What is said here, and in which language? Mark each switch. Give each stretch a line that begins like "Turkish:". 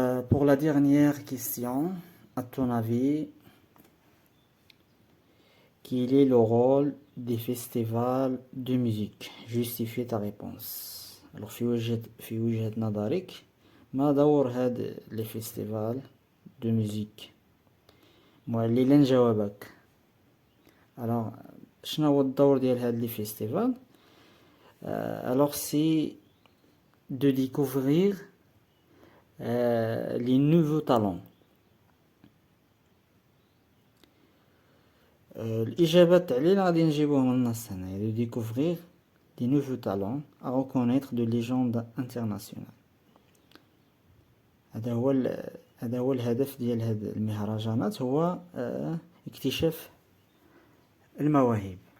French: Pour la dernière question, à ton avis, Quel est le rôle des festivals de musique? Justifie ta réponse.
Arabic: Alors, في وجهة نظرك ما دور هاد
French: les festivals de musique؟
Arabic: معللا جوابك. Alors, شنو هو الدور ديال هاد les festivals?
French: Alors, c'est de découvrir les nouveaux talents.
Arabic: الإجابات علينا غادي نجيبوه من النص هنا.
French: De découvrir des nouveaux talents à reconnaître de légendes internationales.
Arabic: هذا هو الهدف ديال هاد المهرجانات، هو اكتشاف المواهب.